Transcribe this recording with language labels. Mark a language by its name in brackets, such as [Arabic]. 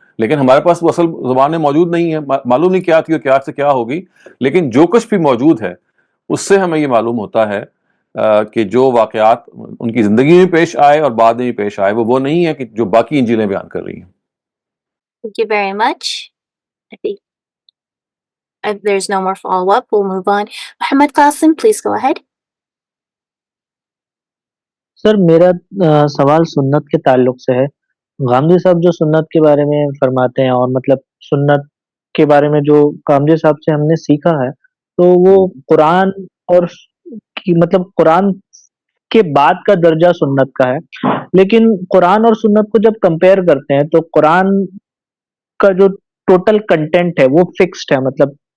[Urdu] لیکن ہمارے پاس وہ اصل زبانیں موجود نہیں ہیں، معلوم نہیں کیا تھی اور کیا سے کیا ہوگی، لیکن جو کچھ بھی موجود ہے اس سے ہمیں یہ معلوم ہوتا ہے کہ جو واقعات ان کی زندگی میں پیش آئے اور بعد میں بھی پیش آئے وہ نہیں ہے کہ جو باقی انجیلیں بیان کر رہی ہیں. [English] Thank you very much. I think if there's no more follow-up, we'll move on. Muhammad Qasim, please go ahead. [Urdu] سر میرا سوال سنت کے تعلق سے ہے. غامدی صاحب جو سنت کے بارے میں فرماتے ہیں اور مطلب سنت کے بارے میں جو غامدی صاحب سے ہم نے سیکھا ہے تو وہ قرآن اور مطلب قرآن کے بعد کا درجہ سنت کا ہے، لیکن قرآن اور سنت کو جب کمپیئر کرتے ہیں تو قرآن کا جو ٹوٹل کنٹینٹ ہے وہ فکسڈ ہے، مطلب